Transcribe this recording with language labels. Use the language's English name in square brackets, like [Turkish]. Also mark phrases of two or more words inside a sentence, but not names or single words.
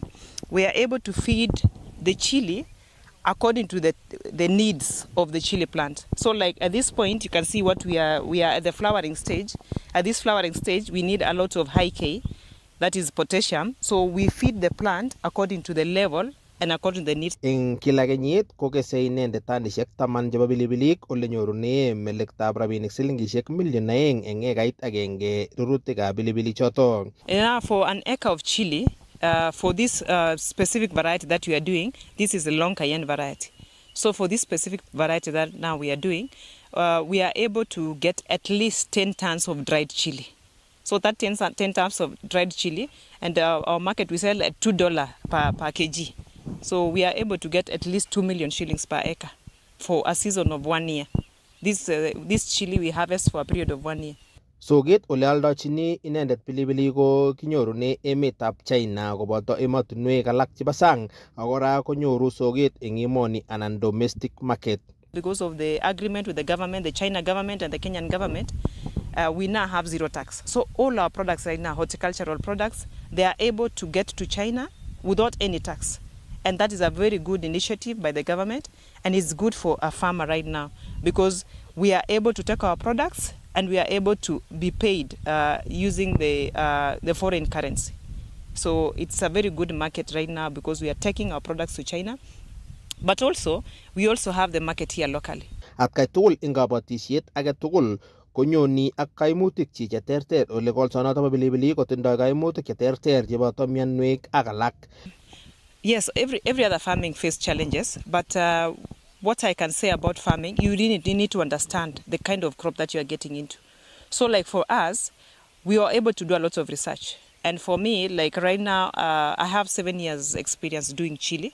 [English] We are able to feed the chili according to the needs of the chili plant. So like at this point, you can see what we are at the flowering stage. At this flowering stage, we need a lot of high K, that is potassium. So we feed the plant according to the level and according to the needs. [Kalenjin] Eng kila kenyit kokese inendet tanisiek 10 chebo pilipilik ole nyorune melektab rabinik silingisiek million 2 eng ekait agenge rurutikab pilipilik choto. [English] Now for an acre of chili, for this specific variety that we are doing, this is a long cayenne variety. So for this specific variety that now we are doing, we are able to get at least 10 tons of dried chili. So that 10 tons of dried chili, and our market we sell at $2 per kg. So we are able to get at least 2 million shillings per acre for a season of 1 year. This chili we harvest for a period of 1 year. [Kalenjin] Soket ole aldochini inendet pilipilik ko kinyorune emetab China koboto emotinwek alak chebo sang ak kora konyoru soket eng emoni anan [English] domestic market. Because of the agreement with the government, the China government and the Kenyan government, we now have zero tax. So all our products right now, horticultural products, they are able to get to China without any tax. And that is a very good initiative by the government, and it's good for a farmer right now because we are able to take our products and we are able to be paid using the foreign currency. So it's a very good market right now because we are taking our products to China, but also we also have the market here locally. [Kalenjin] Atkai tugul ing kabatisiet age tugul konyoni ak kaimutik chi cheterter ole kolsonoto bo pilipilik kotindoi kaimutik cheterter cheboto mianwek ak alak. [English] Yes, every other farming face challenges, but what I can say about farming, you really need to understand the kind of crop that you are getting into. So like for us, we are able to do a lot of research. And for me, like right now, I have 7 years experience doing chili.